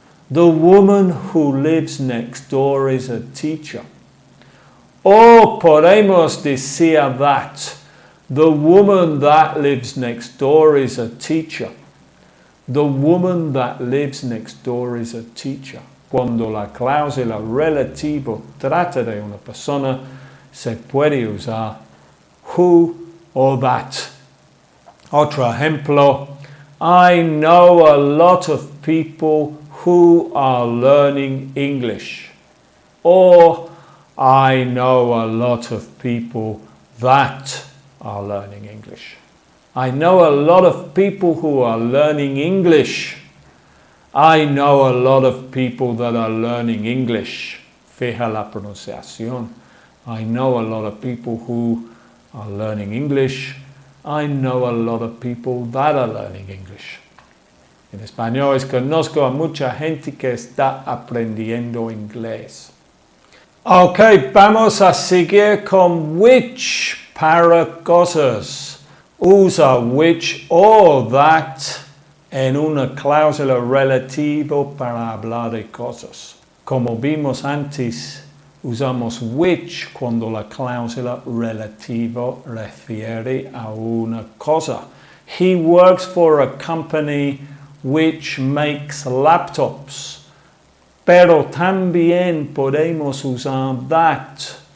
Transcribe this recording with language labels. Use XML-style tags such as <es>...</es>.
<en>The woman who lives next door is a teacher.</en> <es>O podemos decir</es> <en>that. The woman that lives next door is a teacher. The woman that lives next door is a teacher.</en> <es>Cuando la cláusula relativa trata de una persona, se puede usar who or that. Otro ejemplo,</es> <en>I know a lot of people who are learning English. Or, I know a lot of people that are learning English. I know a lot of people who are learning English. I know a lot of people that are learning English.</en> <es>Fija la pronunciación.</es> <en>I know a lot of people who are learning English. I know a lot of people that are learning English.</en> <es>En español es conozco a mucha gente que está aprendiendo inglés. Ok, vamos a seguir con which para cosas. Usa which or that en una cláusula relativa para hablar de cosas. Como vimos antes, usamos which cuando la cláusula relativa refiere a una cosa.</es> <en>He works for a company which makes laptops.</en> <es>Pero también podemos usar that.</es>